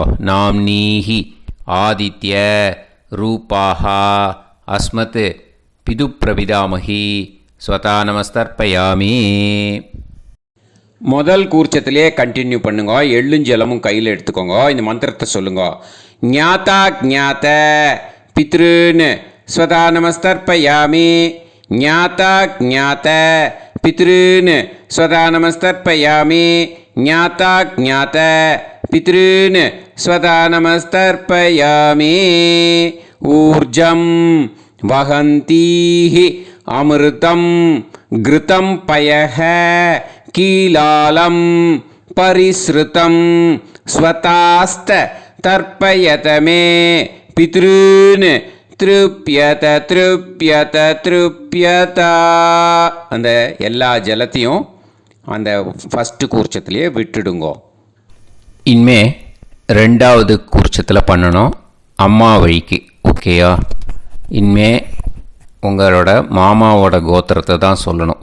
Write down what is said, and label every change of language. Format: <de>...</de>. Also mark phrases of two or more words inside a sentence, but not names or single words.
<sa>नाम्नीहि आदित्य रूपाः अस्मत् पितृ प्रपितामहि स्वधा नमस्तर्पयामि.</sa> <ta>முதல் கூர்ச்சத்திலே கண்டினியூ பண்ணுங்க. எள்ளும் ஜலமும் கையில் எடுத்துக்கோங்க. இந்த மந்திரத்தை சொல்லுங்க.</ta> <sa>ज्ञात अज्ञात पितॄन् स्वधा नमस्तर्पयामि. ज्ञात अज्ञात पितॄन् स्वधा नमस्तर्पयामि. ज्ञात अज्ञात पितॄन् स्वधा नमस्तर्पयामि. ऊर्जं वहन्तीः अमृतं घृतं पयः कीलालं परिस्रुतं स्वधास्थ तर्पयत मे पितॄन् तृप्यत तृप्यत तृप्यत.</sa> <ta>அந்த எல்லா ஜலத்தையும் அந்த ஃபஸ்ட்டு கூர்ச்சத்திலேயே விட்டுடுங்கோ. இனிமே ரெண்டாவது கூர்ச்சத்தில் பண்ணணும். அம்மா வழிக்கு. ஓகேயா? இனிமே உங்களோட மாமாவோட கோத்திரத்தை தான் சொல்லணும்.</ta>